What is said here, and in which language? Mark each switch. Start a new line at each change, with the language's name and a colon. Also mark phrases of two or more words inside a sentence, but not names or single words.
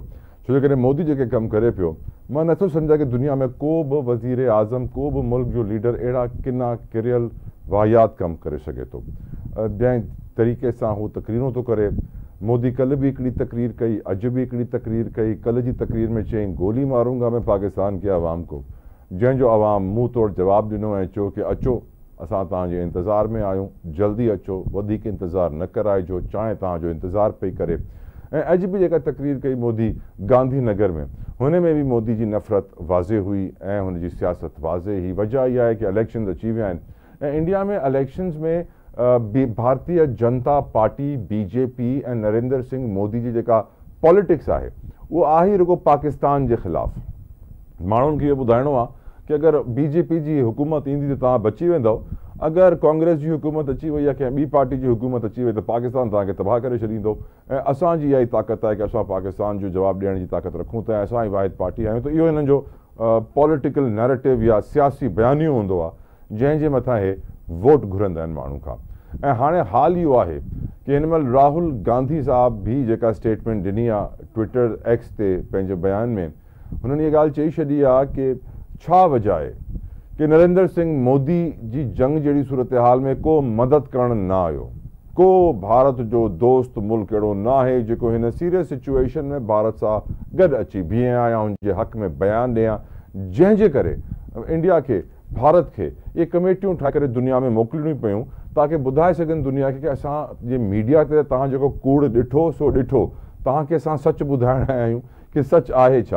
Sindhi: छो जे करे मोदी जेके कमु करे पियो, मां नथो सम्झां कि दुनिया में को बि वज़ीर आज़म, को बि मुल्क जो लीडर अहिड़ा किना किरियल वाहियात कमु करे सघे थो। जंहिं तरीक़े सां हू तक़रीरूं थो करे। मोदी कल्ह बि हिकिड़ी तक़रीर कई, अॼु बि हिकिड़ी तक़रीर कई। कल्ह जी तक़रीर में चयईं
Hindi: गोली मारूंगा मैं पाकिस्तान के अवाम को,
Sindhi: जंहिंजो अवाम मुंहुं तोड़ जवाबु ॾिनो ऐं चयो कि अचो असां तव्हांजे इंतज़ार में आहियूं, जल्दी अचो, वधीक इंतज़ारु न कराइजो, चांहि तव्हांजो इंतज़ारु पई करे। ऐं अॼु बि जेका तक़रीर कई मोदी गांधी नगर में, हुन में बि मोदी जी नफ़रत वाज़े हुई ऐं हुनजी सियासत वाज़े हुई। वजह इहा आहे कि इलेक्शन्स अची विया आहिनि ऐं इंडिया में इलेक्शन्स में भारतीय जनता पार्टी बीजेपी ऐं नरेंद्र सिंह मोदी जी जेका पॉलिटिक्स आहे उहो आहे रुगो पाकिस्तान जे ख़िलाफ़ु। माण्हुनि खे इहो ॿुधाइणो आहे कि अगरि बीजेपी जी हुकूमत ईंदी त तव्हां बची वेंदव, अगरि कांग्रेस जी हुकूमत अची वई या कंहिं ॿी पार्टी जी हुकूमत अची वई त पाकिस्तान तव्हांखे तबाह करे छॾींदो। ऐं असांजी इहा ई ताक़त आहे कि असां पाकिस्तान जो जवाबु ॾियण जी ताक़त रखूं था ऐं असां ई वाहिद पार्टी आहियूं। त इहो हिननि जो
English: political narrative
Sindhi: या सियासी बयानियो हूंदो आहे जंहिंजे मथां इहे वोट घुरंदा आहिनि माण्हू खां। ऐं हाणे हाल इहो आहे कि हिन महिल राहुल गांधी साहिब भी जेका स्टेटमेंट ॾिनी आहे ट्विटर एक्स ते पंहिंजे बयान में, हुननि इहा ॻाल्हि चई छॾी आहे कि छा वजह आहे कि नरेंद्र सिंह मोदी जी जंग जहिड़ी सूरत हाल में को मदद करण न आयो। को भारत जो दोस्त मुल्क अहिड़ो न आहे जेको हिन
English: serious situation
Sindhi: में भारत सां गॾु अची बीहे या हुनजे हक़ में बयानु ॾियां, जंहिंजे करे इंडिया खे, भारत खे इहे कमेटियूं ठाहे करे दुनिया में मोकिलिणियूं पियूं ताकि ॿुधाए सघनि दुनिया खे कि असांजे मीडिया ते तव्हां जेको कूड़ ॾिठो सो ॾिठो, तव्हांखे असां सच ॿुधाइण आया आहियूं कि सच आहे छा।